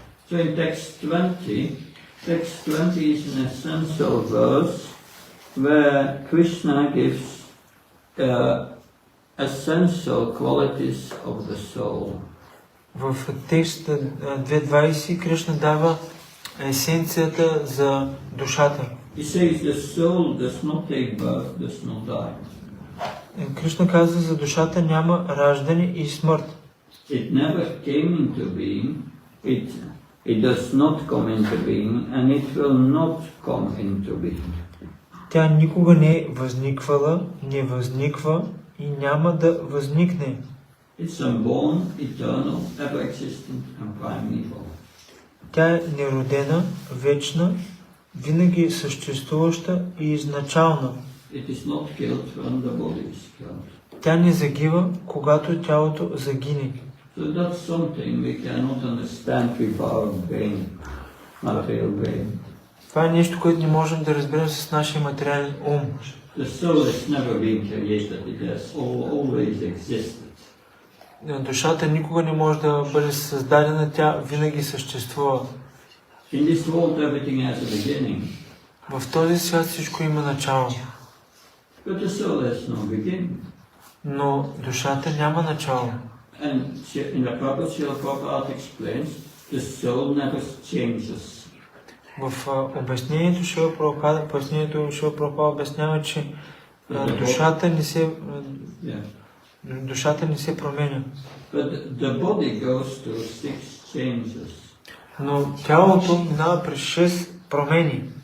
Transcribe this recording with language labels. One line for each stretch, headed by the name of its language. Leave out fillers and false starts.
English: So in text 20 is an essential verse where Krishna gives essential qualities of the soul.
Bulgarian: В текст 2.20 Кришна дава есенцията за душата.
English: He says the soul does not take birth, does not die.
Bulgarian: Кришна казва, за душата няма раждане и смърт.
English: It never came into being, it does not come into being, and it will not come into being.
Bulgarian: Тя никога не е възниквала, не възниква и няма да възникне.
English: It's unborn, eternal, ever-existent and primeval.
Bulgarian: Тя е неродена, вечна, винаги съществуваща и изначална.
English: It is not killed when the body is killed.
Bulgarian: Тя не загива, когато тялото загине.
English: So that's something we cannot understand with our brain, material brain.
Bulgarian: Това е нещо, което не можем да разберем с нашия материален ум.
English: The soul has never been created, it has always existed.
Bulgarian: Душата никога не може да бъде създадена, тя винаги съществува.
English: In this world everything has a beginning.
Bulgarian: В този свят всичко има начало.
English: But the soul has no beginning.
Bulgarian: Но душата няма начало.
English: And in the purport, Srila Prabhupada explains, the soul never changes.
Bulgarian: В обяснението Шрила Прабхупада обяснява, че душата не се променя.
English: But the body goes through 6 changes.
Bulgarian: Но тялото минава през 6 промени.